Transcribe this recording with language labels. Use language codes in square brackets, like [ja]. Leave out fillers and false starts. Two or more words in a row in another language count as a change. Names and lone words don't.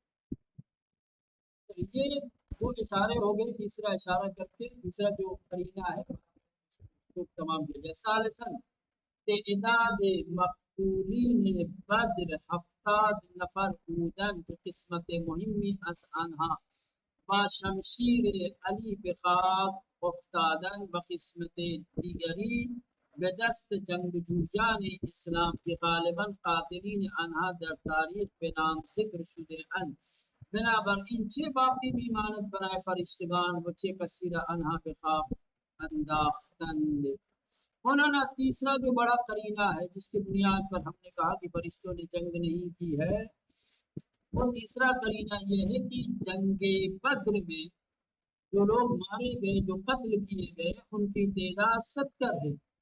[ur] تو یہ دو اشارے ہو گئے، تیسرا اشارہ کر کے تیسرا جو قرینہ ہے تو تمام کیا جائے۔ [fa] ثالثاً تعداد مقتولین بدر 70 نفر بودن که قسمت مهمی از آنها با شمشیر علی به خاک افتادن و قسمت دیگری به دست جنگجویان اسلام که غالبا قاتلین آنها در تاریخ به نام ذکر شده اند، بنابراین چه باقی میماند برای فرشتگان و چه کثیر آنها به خاک انداختند۔ [ur] مولانا تیسرا جو بڑا قرینہ ہے جس کی بنیاد پر ہم نے کہا کہ فرشتوں نے جنگ نہیں کی ہے، وہ تیسرا قرینہ یہ ہے کہ جنگ بدر میں جو لوگ مارے گئے، جو قتل کیے گئے، ان کی تعداد 70 ہے۔